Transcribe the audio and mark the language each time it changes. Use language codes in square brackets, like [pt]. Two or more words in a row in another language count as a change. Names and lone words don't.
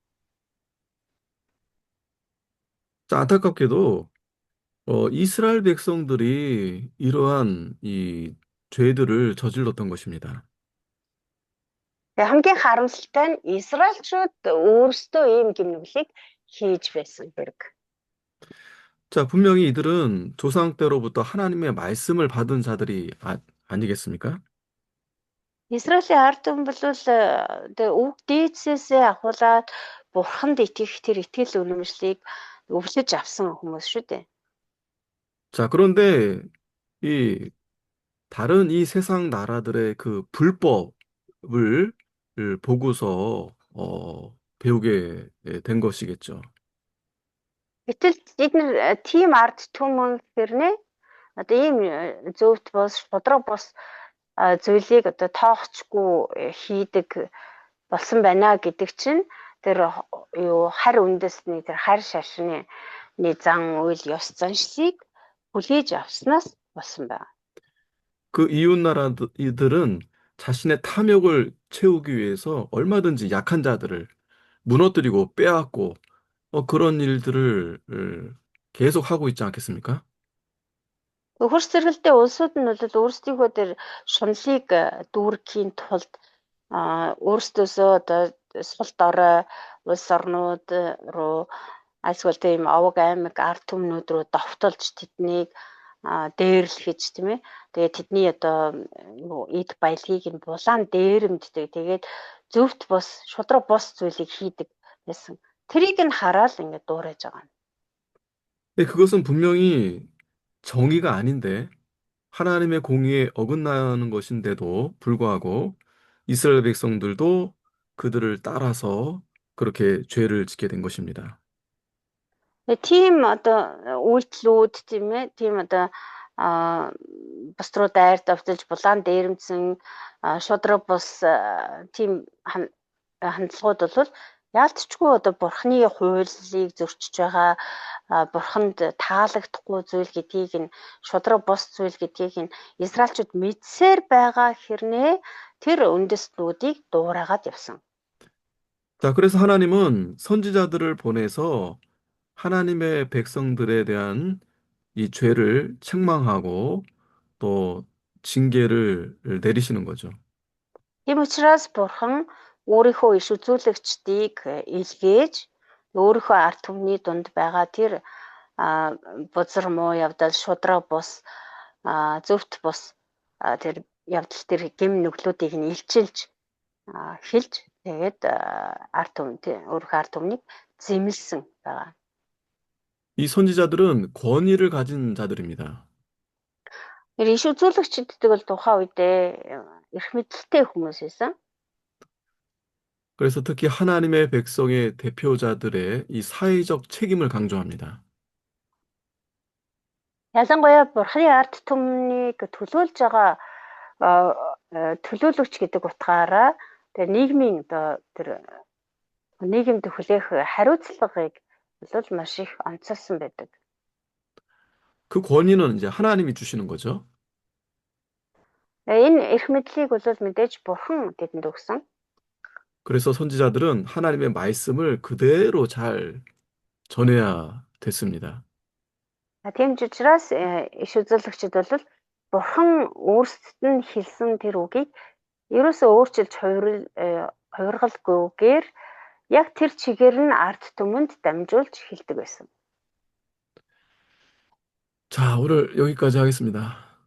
[ko] 자, 안타깝게도 이스라엘 백성들이 이러한 이 죄들을 저질렀던 것입니다. [mn] Тэгээ хамгийн харамсалтай нь Израильчууд өөрсдөө ийм гимнүглийг хийж байсан хэрэг. [ko] 자, 분명히 이들은 조상 때로부터 하나님의 말씀을 받은 자들이 아니겠습니까? [mn] Израилийн ард түмэн бол тэгээ үг дээдсээсээ ахуулаад бурханд итгэх тэр итгэл үнэмшлийг өвлөж авсан хүмүүс шүү дээ. [ko] 자, 그런데 이 다른 이 세상 나라들의 그 불법을 보고서 배우게 된 것이겠죠. [mn] Гэтэл эдгээр тийм ард түмэн хэрнээ одоо ийм зөвхт бос шудраг бос зүйлийг одоо тоохчгүй хийдэг болсон байна гэдэг чинь тэр юу харь үндэсний тэр харь шашны зан үйл ёс заншлыг хүлээж авснаас болсон байна. [ko] 그 이웃 나라들은 자신의 탐욕을 채우기 위해서 얼마든지 약한 자들을 무너뜨리고 빼앗고 그런 일들을 계속 하고 있지 않겠습니까? [mn] Хөрс зэрэгэлдээ улсууд нь бол өөрсдийнхөө тэр шунлыг дүүргэхийн тулд өөрсдөөсөө одоо сул дорой улс орнууд руу альсвал тийм овог аймаг ард түмнүүд рүү довтолж тэднийг дээрлэхэж тийм ээ. Тэгээд тэдний одоо эд баялагийг нь булаан дээрэмддэг. Тэгээд зөвхт бос шудраг бос зүйлийг хийдэг байсан. Тэрийг нь хараад ингээд дуурайж байгаа. [ko] 근데 그것은 분명히 정의가 아닌데 하나님의 공의에 어긋나는 것인데도 불구하고 이스라엘 백성들도 그들을 따라서 그렇게 죄를 짓게 된 것입니다. [mn] Тийм одоо үйлдэлүүд тийм ээ тийм одоо бус руу дайр давталж булаан дээрэмдсэн шудраг бус тийм хандлагууд бол яалтчгүй одоо бурхны хуулийг зөрчиж байгаа бурханд таалагдахгүй зүйл гэдгийг нь шудраг бус зүйл гэдгийг нь Израильчууд мэдсээр байгаа хэрнээ тэр үндэстнүүдийг дуурайгаад явсан. [ko] 자, 그래서 하나님은 선지자들을 보내서 하나님의 백성들에 대한 이 죄를 책망하고 또 징계를 내리시는 거죠. [mn] Тийм учраас бурхан өөрийнхөө иш үзүүлэгчдийг илгээж өөрийнхөө ард түмний дунд байгаа тэр бузар муу явдал шудраг бус зөвхт бус тэр явдал тэр гэм нүглүүдийг нь илчилж хэлж тэгээд ард түмэн өөрийнхөө ард түмнийг зэмлсэн байгаа. [ko] 이 선지자들은 권위를 가진 자들입니다. [mn] Тэр иш үзүүлэгчддэг бол тухайн үедээ эрх мэдэлтэй хүмүүс байсан. [ko] 그래서 특히 하나님의 백성의 대표자들의 이 사회적 책임을 강조합니다. [mn] Ялангуяа бурхны ард түмнийг төлөөлж байгаа төлөөлөгч гэдэг утгаараа тэр нийгмийн одоо тэр нийгэмд хүлээх хариуцлагыг бол маш их онцолсон байдаг. [ko] 그 권위는 이제 하나님이 주시는 거죠. [mn] Энэ эрх мэдлийг бол мэдээж бурхан тэдэнд өгсөн. [ko] 그래서 선지자들은 하나님의 말씀을 그대로 잘 전해야 됐습니다. [mn] Тийм ч учраас иш үзүүлэгчид бол бурхан өөрсдөд нь хэлсэн тэр үгийг ерөөсөө өөрчилж хувиргалгүйгээр яг тэр чигээр нь ард түмэнд дамжуулж хэлдэг байсан. [ko] 자, 오늘 여기까지 하겠습니다.